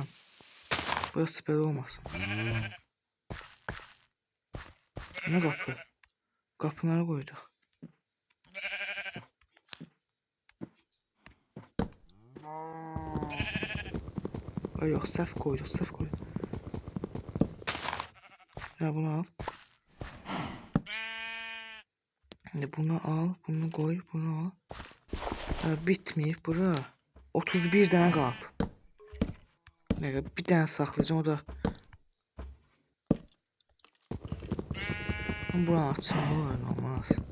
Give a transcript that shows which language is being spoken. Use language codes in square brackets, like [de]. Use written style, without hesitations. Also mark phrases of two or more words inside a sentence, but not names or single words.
[az] Burası belə olmasın. Ne qapı? Qapıları qoyduq. Ay yox, səhv qoyduq. Ya bunu al. [tr] Şimdi bunu al, bunu koy, bunu al. Bitmeyip bura. 31 tane qap. [az] Bir tane saxlayacağım, o da. Buranı açsam olar, olmaz.